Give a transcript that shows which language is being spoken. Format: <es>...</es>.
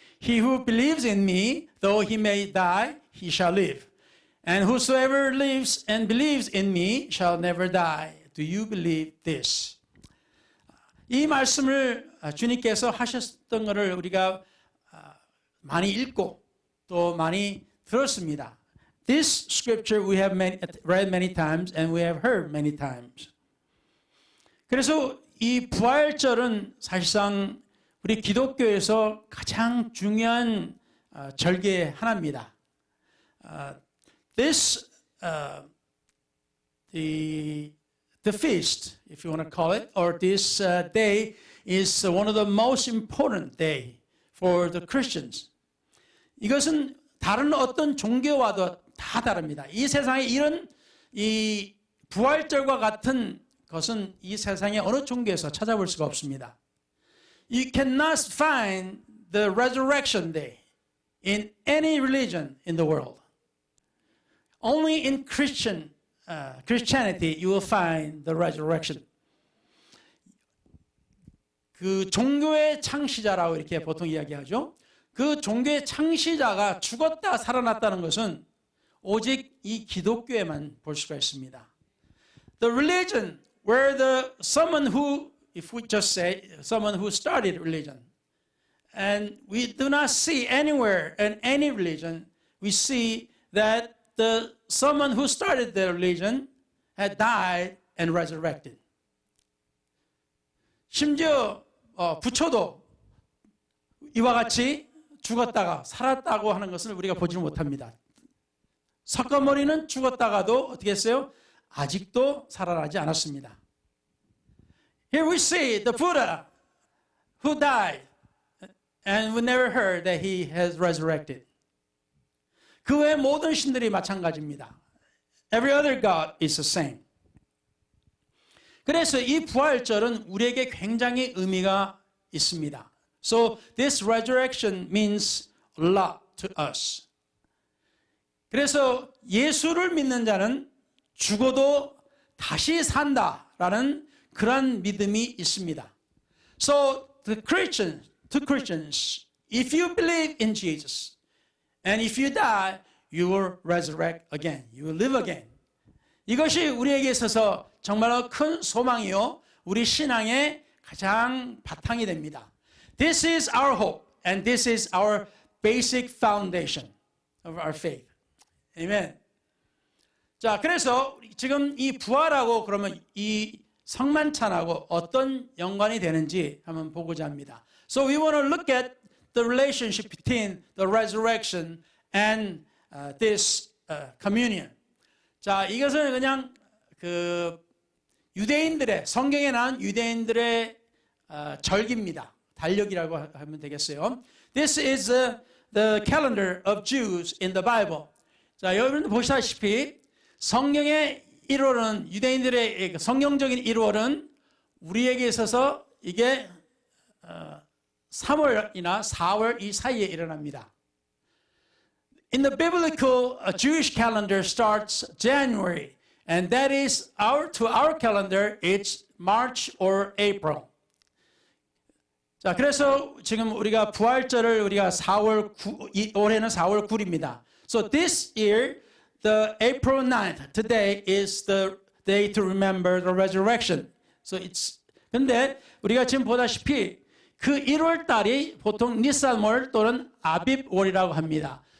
<en>He who believes in me, though he may die, he shall live. And whosoever lives and believes in me shall never die. Do you believe this?</en> <ko>이 말씀을 주님께서 하셨던 것을 우리가 많이 읽고 또 많이 들었습니다.</ko> <en>This scripture we have read many times and we have heard many times.</en> <ko>그래서 이 부활절은 사실상 우리 기독교에서 가장 중요한 절기의 하나입니다.</ko> <en>The feast, if you want to call it, or this day is one of the most important day for the Christians.</en> <ko>이것은 다른 어떤 종교와도 다 다릅니다. 이 세상에 이런 이 부활절과 같은 것은 이 세상의 어느 종교에서 찾아볼 수가 없습니다.</ko> <en>You cannot find the resurrection day in any religion in the world. Only in Christianity you will find the resurrection.</en> <ko>그 종교의 창시자라고 이렇게 보통 이야기하죠. 그 종교의 창시자가 죽었다 살아났다는 것은 오직 이 기독교에만 볼 수가 있습니다.</ko> <en>The religion where someone who, if we just say someone who started religion, and we do not see anywhere in any religion, we see that someone who started the religion had died and resurrected.</en> <ko>심지어 부처도 이와 같이 죽었다가 살았다고 하는 것을 우리가 보지 못합니다. 석가모니는 죽었다가도 어떻게 했어요? 아직도 살아나지 않았습니다.</ko> <en>Here we see the Buddha who died and we never heard that he has resurrected.</en> <ko>그 외 모든 신들이 마찬가지입니다.</ko> <en>Every other God is the same.</en> <ko>그래서 이 부활절은 우리에게 굉장히 의미가 있습니다.</ko> <en>So this resurrection means a lot to us.</en> <ko>그래서 예수를 믿는 자는 죽어도 다시 산다라는 그런 믿음이 있습니다.</ko> <en>So to Christians, if you believe in Jesus, and if you die, you will resurrect again. You will live again.</en> <ko>이것이 우리에게 있어서 정말로 큰 소망이요. 우리 신앙의 가장 바탕이 됩니다.</ko> <en>This is our hope, and this is our basic foundation of our faith. Amen.</en> <ko>자, 그래서 지금 이 부활하고 그러면 이 성만찬하고 어떤 연관이 되는지 한번 보고자 합니다.</ko> <en>So we want to look at the relationship between the resurrection and this communion.</en> <ko>자, 이것은 그냥 그 유대인들의 성경에 나온 유대인들의 절기입니다. 달력이라고 하면 되겠어요.</ko> <en>This is the calendar of Jews in the Bible.</en> <ko>자, 여러분 보시다시피 성경의 1월은 유대인들의 성경적인 1월은 우리에게 있어서 이게 3월이나 4월 이 사이에 일어납니다.</ko> <en>In the biblical Jewish calendar starts January, and that is to our calendar it's March or April.</en> <ko>자, 그래서 지금 우리가 부활절을 우리가 올해는 4월 9일입니다.</ko> <en>So this year, the April 9th, today is the day to remember the resurrection.</en> <ko>So 근데 우리가 지금 보다시피 그 1월 달이 보통 니산월 또는 아빕월이라고 합니다.</ko>